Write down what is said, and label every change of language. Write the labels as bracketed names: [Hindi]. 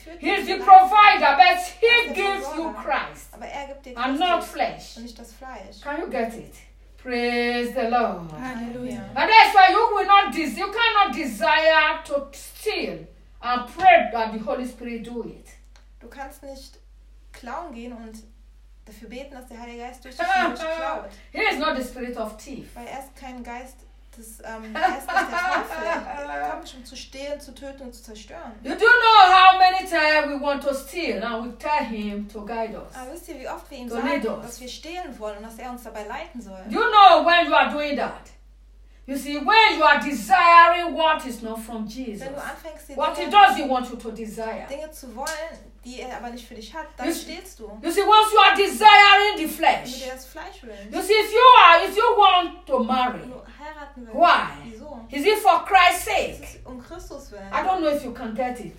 [English] He is the provider, but he gives you Christ and not flesh. Can you get it? Praise the Lord. Hallelujah. And that's why you will not. You cannot desire to steal and pray that the Holy Spirit do it. [German] Du kannst nicht klauen gehen und dafür beten, dass der Heilige Geist durch dich nicht klaut. [English] He is not the spirit of thief. [German] Weil er ist kein Geist des Geistes der Teufel. Er kommt, um zu stehlen, zu töten und zu zerstören. [English] You do know how many times we want to steal and we tell him to guide us. [German] Aber wisst ihr, wie oft wir ihm sagen, dass wir stehlen wollen und dass er uns dabei leiten soll? [English] You know when you are doing that. You see, when you are desiring what is not from Jesus, [German] wenn du anfängst, die [English] what Dinge, he does he want you to desire? [German] Dinge zu wollen, die er aber nicht für dich hat, dann stehst du. [English] You see, once you are desiring the flesh, [German] wenn du das Fleisch willst, [English] you see, if you want to marry, why? [German] Wieso? [English] Is it for Christ's sake? [German] Es ist um Christus willen. [English] I don't know if you can get it.